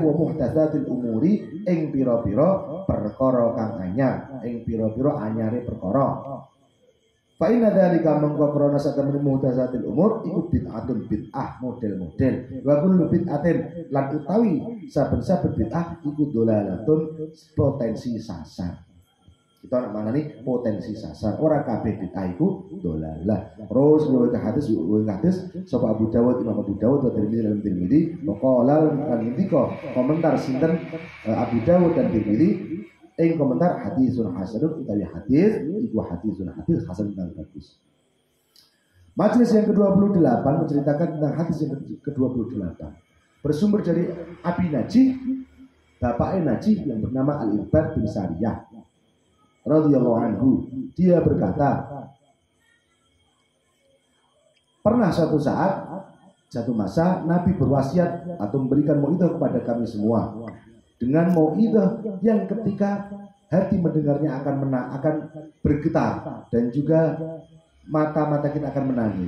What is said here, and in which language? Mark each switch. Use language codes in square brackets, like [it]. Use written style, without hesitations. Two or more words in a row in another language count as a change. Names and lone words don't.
[ar] وَمُحْدَثَاتِ الْأُمُورِ [jv] ing pira-pira perkara kang anyar ing pira-pira anyare perkara [ar] فَإِنَّ ذَلِكَ [jv] mangko krana satemene muhdatsatil umur iku bid'atun bid'ah model-model [ar] وَكُلُّ بِدْعَةٍ [jv] lan utawi saben-saben bid'ah iku dolalatun potensi sasar kita nak manani potensi sasar ora kabeh bid'ah iku dolalah terus ngene hadis sapa Abu Dawud Imam Abu Dawud wa Tirmidzi dalam Tirmidzi waqala lan indika komentar sinten Abu Dawud dan Tirmidzi ing komentar [ar] حَدِيثٌ حَسَنٌ [jv] utawi hadis iku hadis hasan kang bagus. [id] Majelis yang ke-28 menceritakan tentang hadis yang ke-28 bersumber dari Abi Najih bapaknya Najih yang bernama Al-Irbad bin Sariyah [ar] رَضِيَ اللهُ عَنْهُ. [id] Dia berkata pernah suatu saat satu masa Nabi berwasiat atau memberikan mau'idhah kepada kami semua dengan mau'idhah yang ketika hati mendengarnya akan bergetar dan juga mata-mata kita akan menangis.